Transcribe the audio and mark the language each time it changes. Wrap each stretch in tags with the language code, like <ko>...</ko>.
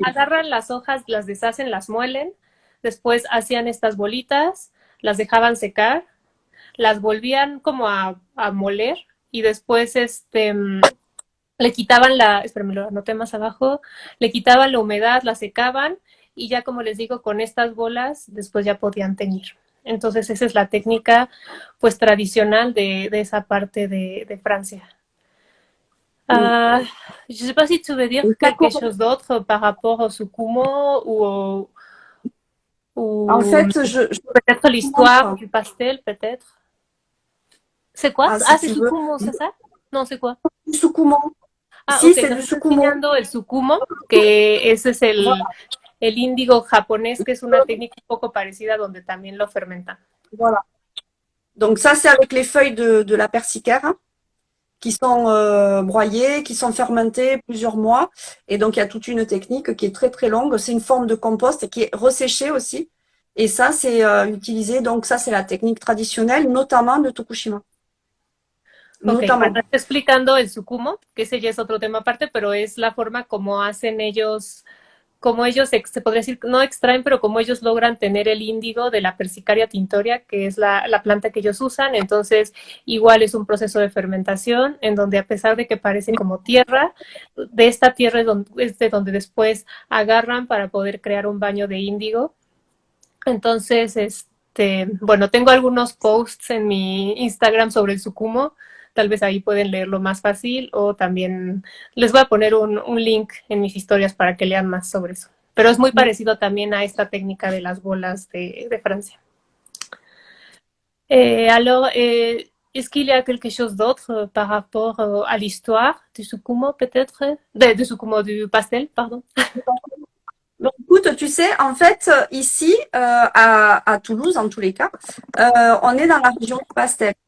<es>Agarran las hojas, las deshacen, las muelen, después hacían estas bolitas, las dejaban secar, las volvían como a moler y después le quitaban espérame, lo anoté más abajo, le quitaban la humedad, la secaban y ya como les digo, con estas bolas después ya podían teñir. Entonces esa es la técnica pues tradicional de esa parte de Francia.</es> <fr>Je ne sais pas si tu veux dire quelque chose d'autre par rapport au sukumo ou en fait, peut-être l'histoire du pastel, peut-être. C'est quoi? C'est sukumo, c'est ça? Non, c'est quoi? Sukumo. Sí, okay, c'est du sukumo.</fr> <es>El sukumo, que ese es el índigo japonés, que es una técnica un poco parecida donde también lo fermentan.</es> <fr>Voilà. Donc ça, c'est avec les feuilles de la persicaire qui sont broyées, qui sont fermentées plusieurs mois. Et donc, il y a toute une technique qui est très, très longue. C'est une forme de compost qui est resséchée aussi. Et ça, c'est utilisé. Donc, ça, c'est la technique traditionnelle, notamment de Tokushima.</fr> <es>Ok, bueno, estoy explicando el sukumo, que ese ya es otro tema aparte, pero es la forma como hacen ellos, como ellos, se podría decir, no extraen, pero como ellos logran tener el índigo de la Persicaria tintoria, que es la planta que ellos usan. Entonces, igual es un proceso de fermentación, en donde a pesar de que parece como tierra, de esta tierra es de donde después agarran para poder crear un baño de índigo. Entonces, bueno, tengo algunos posts en mi Instagram sobre el sukumo. Tal vez ahí pueden leerlo más fácil, o también les voy a poner un link en mis historias para que lean más sobre eso. Pero es muy parecido también a esta técnica de las bolas de Francia.</es> <fr>Alors, est-ce qu'il y a quelque chose d'autre par rapport à l'histoire du sukumo, peut-être? Du sukumo, du pastel, pardon. Donc, écoute, tu sais, en fait, ici, à Toulouse, en tous les cas, on est dans la région du pastel.</fr>